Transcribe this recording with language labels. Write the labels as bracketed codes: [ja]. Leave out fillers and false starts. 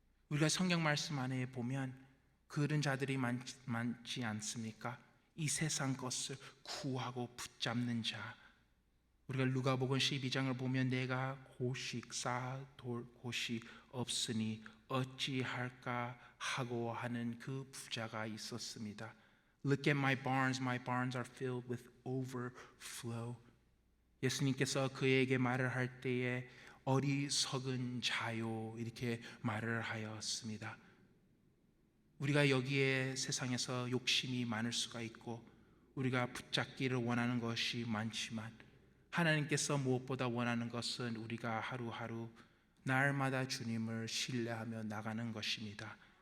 [ko] 우리가 성경 말씀 안에 보면 그런 자들이 많지 않습니까? 이 세상 것을 구하고 붙잡는 자. 우리가 누가복음 12장을 보면 내가 곡식 쌓아둘 곳이 없으니 어찌할까 하고 하는 그 부자가 있었습니다. [en] Look at my barns are filled with overflow. [ko] 예수님께서 그에게 말을 할 때에 어리석은 자요 이렇게 말을 하였습니다. 우리가 여기에 세상에서 욕심이 많을 수가 있고 우리가 붙잡기를 원하는 것이 많지만 하나님께서 무엇보다 원하는 것은 우리가 하루하루 날마다 주님을 신뢰하며 나가는 것입니다.